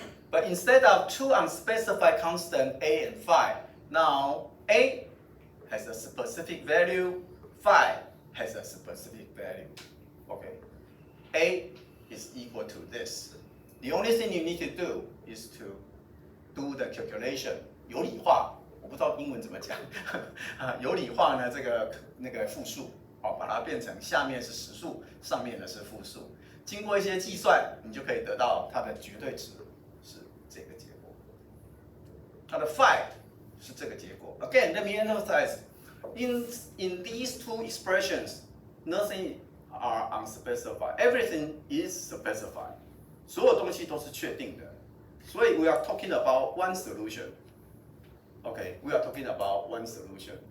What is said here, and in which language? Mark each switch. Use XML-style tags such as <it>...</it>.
<en>But instead of two unspecified constants a and phi, now a has a specific value, phi has a specific value. Okay, a is equal to this. The only thing you need to do is to do the calculation.</en> <zh>有理化，我不知道英文怎么讲。有理化呢，这个那个复数，把它变成下面是实数，上面的是复数。经过一些计算，你就可以得到它的绝对值是这个结果。它的 phi 是这个结果。</zh> <en>Again, let me emphasize, in these two expressions, nothing are unspecified. Everything is specified.</en> <zh>所有东西都是确定的。</zh> <en>所以 we are talking about one solution. Okay, we are talking about one solution.</en>